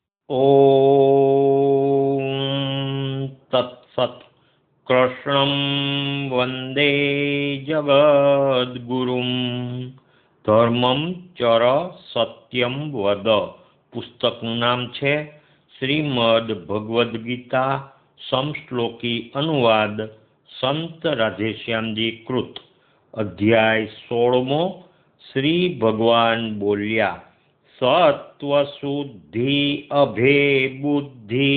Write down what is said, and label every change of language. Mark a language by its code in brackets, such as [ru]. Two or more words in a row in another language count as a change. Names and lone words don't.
[sa] ॐ तत्सत्। कृष्णं वन्दे जगद्गुरुं धर्मं चर सत्यं वद। [gu] પુસ્તકનું નામ છે શ્રીમદ ભગવદ્ ગીતા સમશ્લોકી અનુવાદ સંત રાધેશ્યામજી કૃત। અધ્યાય 16મો। શ્રી ભગવાન બોલ્યા, સત્વશુદ્ધિ અભે બુદ્ધિ